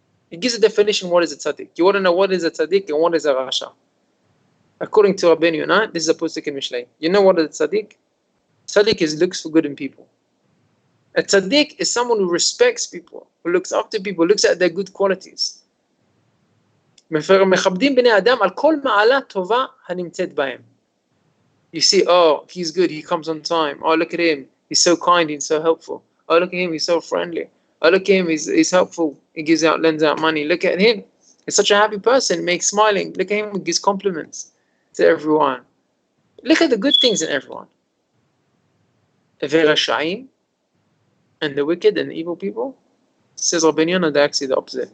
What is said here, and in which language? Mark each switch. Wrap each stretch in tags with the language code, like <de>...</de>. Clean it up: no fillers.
<en>It gives a definition what is a tzaddik. You want to know what is a tzaddik and what is a rasha. According to Rabbi Netanel, this is a posuk in Mishlei. You know what is a tzaddik? Tzaddik looks for good in people. A tzaddik is someone who respects people, who looks after people, looks at their good qualities.</en> <he>מכבדים בני אדם על כל מעלה טובה הנמצאת בהם.</he> <en>You see, oh, he's good, he comes on time. Oh, look at him, he's so kind, he's so helpful. Oh, look at him, he's so friendly. Oh, look at him, he's helpful, he lends out money. Look at him, he's such a happy person, makes smiling. Look at him, he gives compliments to everyone. Look at the good things in everyone. Verashaim, and the wicked and the evil people, says Rabbi Netanel, they're actually the opposite.</en>